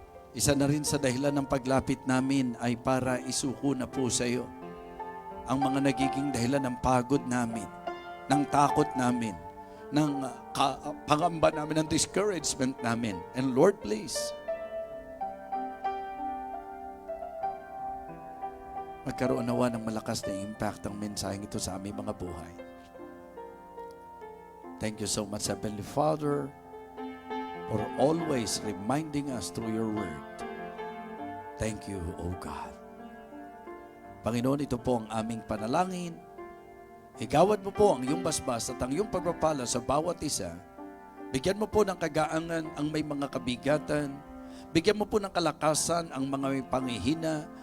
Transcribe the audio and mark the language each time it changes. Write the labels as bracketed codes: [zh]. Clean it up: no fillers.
[tl] Isa na rin sa dahilan ng paglapit namin ay para isuko na po sa iyo ang mga nagiging dahilan ng pagod namin, ng takot namin, ng pangamba namin, ng discouragement namin. [en] And Lord, please, [tl] magkaroon nawa ng malakas na impact ang mensaheng ito sa aming mga buhay. [en] Thank you so much, Heavenly Father, for always reminding us through your word. Thank you, O God. [tl] Panginoon, ito po ang aming panalangin. Igawad mo po ang iyong basbas at ang iyong pagpapala sa bawat isa. Bigyan mo po ng kagaangan ang may mga kabigatan. Bigyan mo po ng kalakasan ang mga may panghihina.